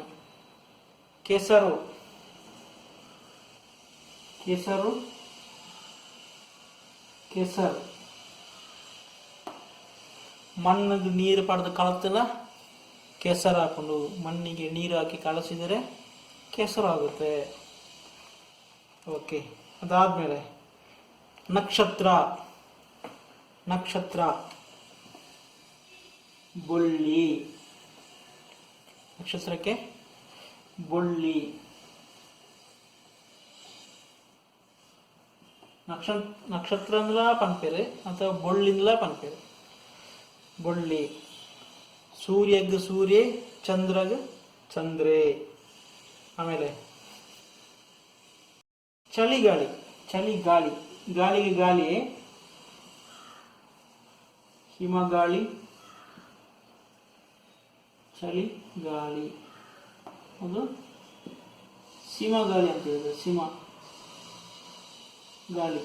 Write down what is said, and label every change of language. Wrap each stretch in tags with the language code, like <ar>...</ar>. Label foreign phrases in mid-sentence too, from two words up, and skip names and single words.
<kn>ಕೆಸರು, ಕೆಸರು, ಕೆಸರು. ಮಣ್ಣಿಗೆ ನೀರು ಪಡೆದು ಕಳತಲ್ಲ, ಕೆಸರು ಹಾಕೊಂಡು ಮಣ್ಣಿಗೆ ನೀರು ಹಾಕಿ ಕಲಸಿದರೆ ಕೆಸರು ಆಗುತ್ತೆ. ಓಕೆ. ಅದಾದಮೇಲೆ ನಕ್ಷತ್ರ, ನಕ್ಷತ್ರ, ಬೊಳ್ಳಿ, ನಕ್ಷತ್ರಕ್ಕೆ ಬೊಳ್ಳಿ.</kn> <tcy>ನಕ್ಷತ್ರ ಅಂದ್ಲ ಪನ್ಪೇರು ಅಥವಾ ಬೊಳ್ಳಿಂದಲ ಪನ್ಪೇರು, ಬೊಳ್ಳಿ. ಸೂರ್ಯಗ್ ಸೂರ್ಯ, ಚಂದ್ರಗ್ ಚಂದ್ರೆ.</tcy> <kn>ಆಮೇಲೆ ಚಳಿಗಾಳಿ, ಚಳಿಗಾಳಿ, ಗಾಳಿಗೆ ಗಾಳಿ, ಹಿಮಗಾಳಿ, ಚಳಿಗಾಳಿ. ಅದು ಸಿಮಗಾಳಿ ಅಂತ ಹೇಳಿದ್ರೆ, ಸಿಮ ಗಾಳಿ.</kn>